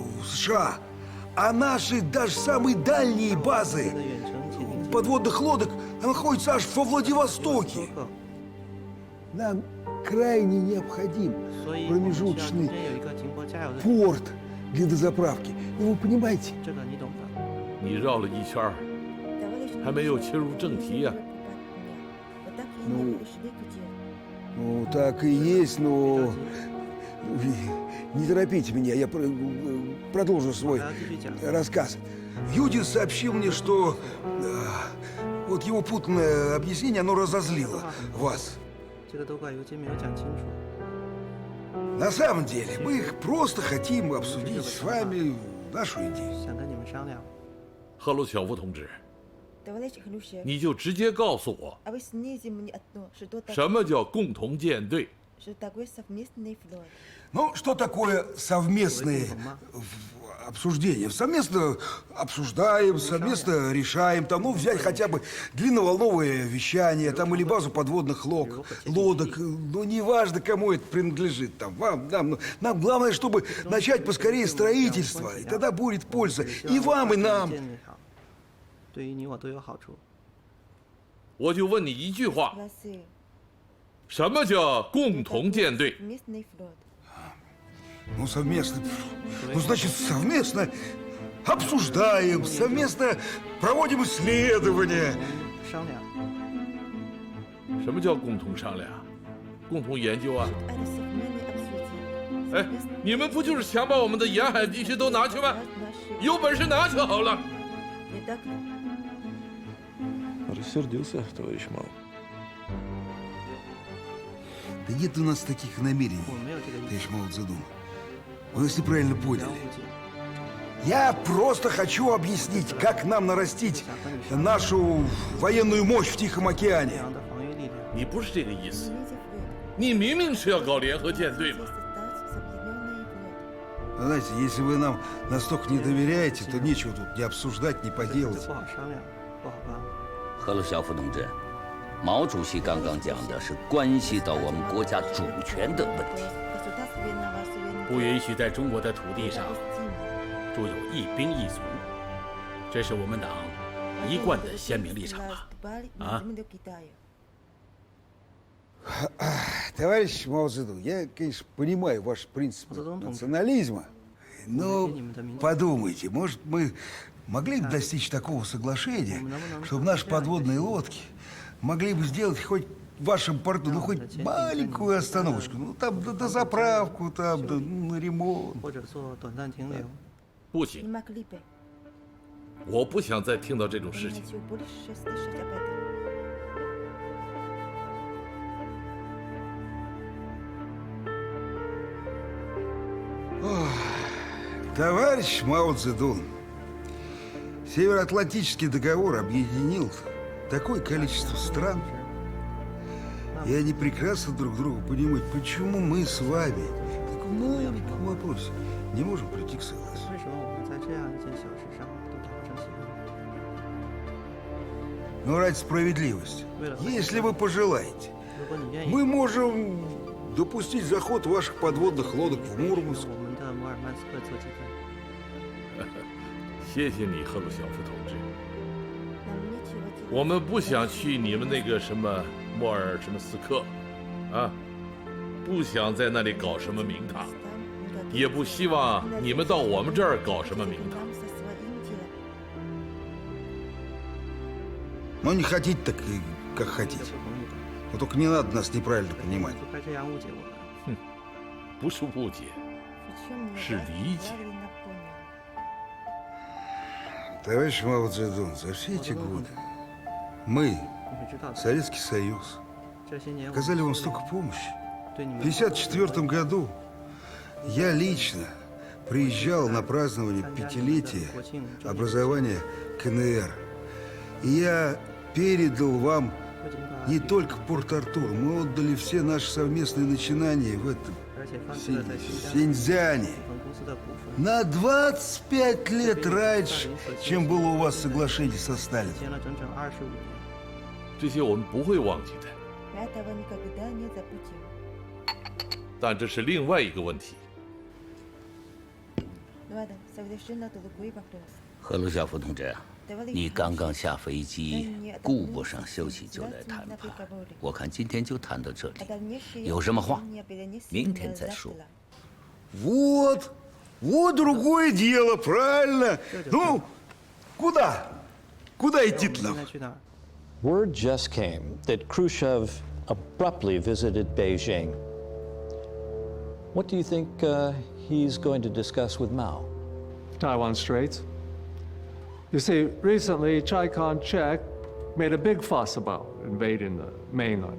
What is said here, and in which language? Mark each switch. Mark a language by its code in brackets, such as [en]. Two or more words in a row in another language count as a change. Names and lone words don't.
[ru] А наши даже самые дальние базы подводных лодок находится аж во Владивостоке. Нам крайне необходим промежуточный порт для дозаправки. Ну, вы понимаете? [zh] 你绕了一圈儿，还没有切入正题呀、 [ru] Ну, так и есть, но... Не торопите меня, я продолжу свой рассказ. Юдин сообщил мне, что вот его путанное объяснение, оно разозлило вас. На самом деле, мы просто хотим обсудить с вами нашу идею. [zh] 赫鲁晓夫同志，你就直接告诉我，什么叫共同舰队？ [ru] Ну, что такое совместные обсуждения? Совместно обсуждаем, совместно решаем. Там, ну, взять хотя бы длинноволновое вещание, там, или базу подводных лодок. Ну, неважно, кому это принадлежит. Там, вам, нам главное, чтобы начать поскорее строительство. И тогда будет польза и вам, и нам. [zh] 我就问你一句话，什么叫共同舰队？ Ну, совместно. Ну, значит, совместно обсуждаем, совместно проводим исследования. 什么叫共同商量？共同研究啊？哎，你们不就是想把我们的沿海地区都拿去吗？有本事拿就好了。 [ru] Рассердился, товарищ Мао. Да нет у нас таких намерений, товарищ Мао Цзэдун. Вы нас неправильно поняли. Я просто хочу объяснить, как нам нарастить нашу военную мощь в Тихом океане. [zh] 你不是这个意思，你明明是要搞联合舰队嘛。 [ru] Знаете, если вы нам настолько не доверяете, то нечего тут ни обсуждать, ни поделать. [zh] 赫鲁晓夫同志，毛主席刚刚讲的是关系到我们国家主权的问题。不允许在中国的土地上驻有一兵一卒，这是我们党一贯的鲜明立场啊！ [ru] Товарищ Мао Цзэдун, я, конечно, понимаю ваш принцип национализма, но подумайте, может, мы могли бы достичь такого соглашения, чтобы наши подводные лодки могли бы сделать хоть в вашем порту, ну, хоть маленькую остановочку, ну, там, до заправку, там, на ремонт. [zh] 不行，我不想再听到这种事情。 [ru] Товарищ Мао Цзэдун, Североатлантический договор объединил такое количество стран, и они прекрасно друг друга понимают, почему мы с вами в таком маленьком вопросе не можем прийти к согласию. Но ради справедливости, если вы пожелаете, мы можем допустить заход ваших подводных лодок в Мурманск. [zh] 谢谢你，赫鲁晓夫同志。我们不想去你们那个什么莫尔什么斯克，啊，不想在那里搞什么名堂，也不希望你们到我们这儿搞什么名堂。 [ru] Ну, не хотите, так и как хотите. Но только не надо нас неправильно понимать. [zh] 不是误解，是理解。 [ru] Товарищ Мао Цзэдун, за все эти годы мы, Советский Союз, оказали вам столько помощи. В 1954 году я лично приезжал на празднование пятилетия образования КНР. И я передал вам не только Порт-Артур, мы отдали все наши совместные начинания в этом Синьцзяне. На 25 лет раньше, чем было у вас соглашение со Сталином. [zh] 这些我们不会忘记的。但这是另外一个问题。赫鲁晓夫同志， 你刚刚下飞机，顾不上休息就来谈判。我看今天就谈到这里，有什么话，明天再说。 [ru] Вот другое дело, правильно. Ну, куда? Куда идти-то нам? [en] Word just came that Khrushchev abruptly visited Beijing. What do you think he's going to discuss with Mao? Taiwan Straits. You see, recently Chiang Kai-shek made a big fuss about invading the mainland.